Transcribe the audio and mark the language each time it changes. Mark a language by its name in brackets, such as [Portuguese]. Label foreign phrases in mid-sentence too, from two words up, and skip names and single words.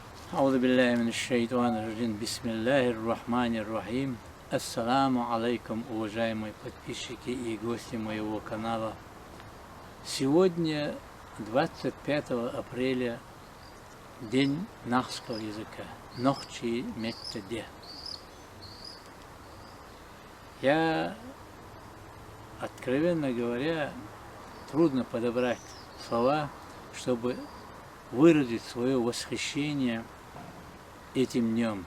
[Arabic] أعوذ بالله من الشيطان الرجيم. بسم الله الرحمن الرحيم. السلام عليكم, [Russian] уважаемые подписчики и гости моего канала. Сегодня 25 апреля, день нахского языка. [Chechen] Нохчи меттеде. [Russian] Я, откровенно говоря, трудно подобрать слова, чтобы выразить свое восхищение этим днем.